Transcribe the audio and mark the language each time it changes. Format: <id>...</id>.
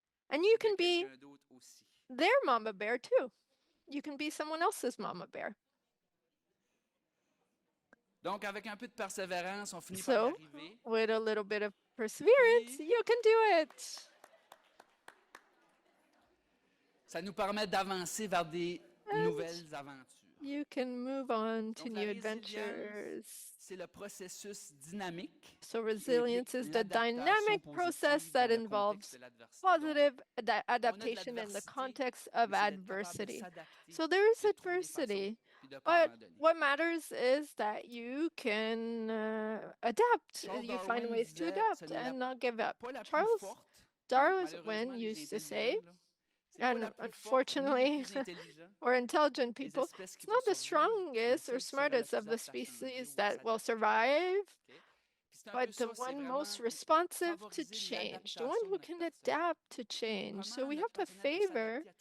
<en>And you can be their mama bear too. You can be someone else's mama bear. So, with a little bit of perseverance, you can do it.</en> <fr>Ça nous permet d'avancer vers des nouvelles aventures.</fr> <en>You can move on to new adventures.</en> <fr>C'est le processus dynamique.</fr> <en>So resilience is the dynamic process that involves positive adaptation in the context of adversity. So there is adversity, but what matters is that you can adapt. You find ways to adapt and not give up. Charles Darwin used to say, and unfortunately, or intelligent people, it's not the strongest or smartest of the species that will survive, but the one most responsive to change, the one who can adapt to change. So we have to favor</en>